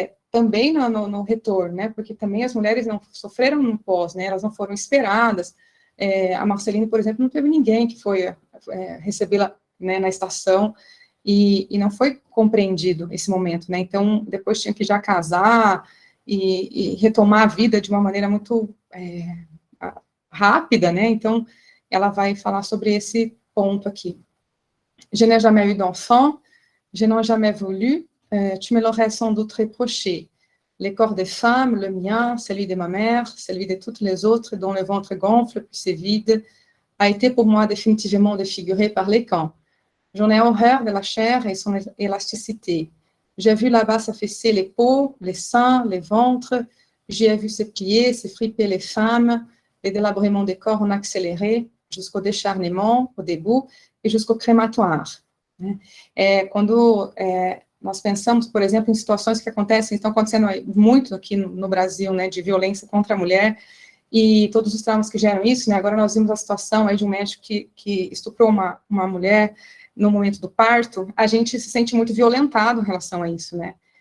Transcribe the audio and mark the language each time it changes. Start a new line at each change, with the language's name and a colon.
Portuguese: também no retorno, né, porque também as mulheres não sofreram no pós, né, elas não foram esperadas, a Marceline, por exemplo, não teve ninguém que foi recebê-la, né, na estação, e não foi compreendido esse momento, né, então depois tinha que já casar e retomar a vida de uma maneira muito rápida, né, então ela vai falar sobre esse ponto aqui.
French: Je n'ai jamais eu d'enfant, je n'ai jamais voulu, tu me l'aurais sans doute reproché. Les corps des femmes, le mien, celui de ma mère, celui de toutes les autres dont le ventre gonfle puis c'est vide, a été pour moi définitivement défiguré par les camps. J'en ai horreur de la chair et son élasticité. J'ai vu là-bas s'affaisser les peaux, les seins, les ventres, j'y ai vu se plier, se friper les femmes, les délabrements des corps en accéléré, jusqu'au décharnement, au début, e jusqu'au crematoire.
Portuguese: Quando nós pensamos, por exemplo, em situações que acontecem, estão acontecendo muito aqui no Brasil, né, de violência contra a mulher, e todos os traumas que geram isso, né, agora nós vimos a situação aí de um médico que estuprou uma mulher no momento do parto, a gente se sente muito violentado em relação a isso, né.